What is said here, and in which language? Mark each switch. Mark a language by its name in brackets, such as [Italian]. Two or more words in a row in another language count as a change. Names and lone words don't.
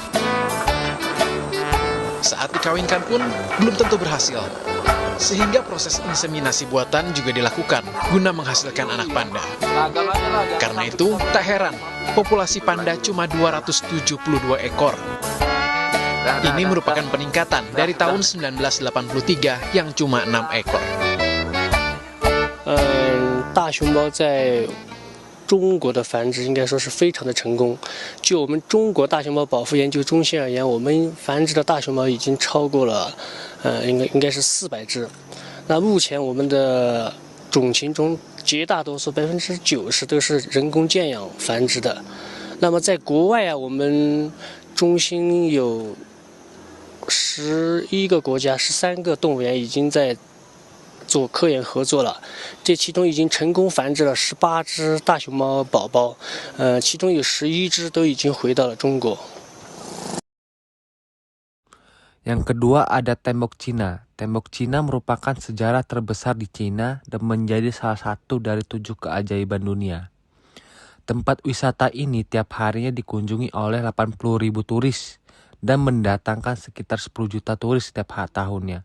[Indonesian] Saat dikawinkan pun belum tentu berhasil, sehingga proses inseminasi buatan juga dilakukan guna menghasilkan anak panda. Karena itu, tak heran populasi panda cuma 272 ekor. Ini merupakan peningkatan dari tahun 1983 yang cuma 6 ekor. [Chinese] 大熊猫在中国的繁殖应该说是非常的成功。就我们中国大熊猫保护研究中心而言，我们繁殖的大熊猫已经超过了应该是400只。那目前我们的种群中绝大多数90%都是人工圈养繁殖的。那么在国外啊，我们中心有11个国家、13个动物园已经在做科研合作了，这其中已经成功繁殖了18只大熊猫宝宝，其中有11只都已经回到了中国。 [Indonesian] Yang kedua ada Tembok Cina. Tembok Cina merupakan sejarah terbesar di Cina dan menjadi salah satu dari 7 keajaiban dunia. Tempat wisata ini tiap harinya dikunjungi oleh 80.000 turis dan mendatangkan sekitar 10 juta turis setiap tahunnya.